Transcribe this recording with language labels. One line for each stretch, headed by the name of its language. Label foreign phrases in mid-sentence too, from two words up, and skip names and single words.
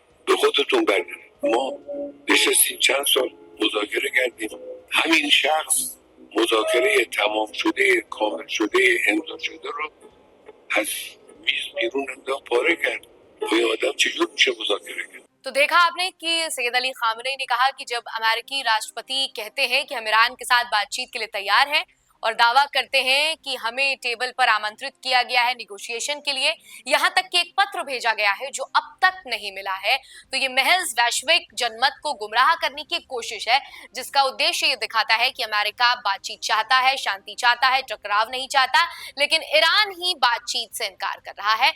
Persian: به خودتون برگردید. ما نشستیم چند سال مذاکره کردیم، همین شخص مذاکره تمام شده کامل شده امضا شده رو از میز بیرون انداخت، پاره کرد. کوئی آدم چجور میشه مذاکره کرد؟
Hindi: तो देखा आपने कि सैयद अली खामनेई ने कहा कि जब अमेरिकी राष्ट्रपति कहते हैं कि हम ईरान के साथ बातचीत के लिए तैयार हैं और दावा करते हैं कि हमें टेबल पर आमंत्रित किया गया है निगोशिएशन के लिए, यहाँ तक कि एक पत्र भेजा गया है जो अब तक नहीं मिला है, तो ये महज वैश्विक जनमत को गुमराह करने की कोशिश है, जिसका उद्देश्य ये दिखाता है कि अमेरिका बातचीत चाहता है, शांति चाहता है, टकराव नहीं चाहता, लेकिन ईरान ही बातचीत से इनकार कर रहा है।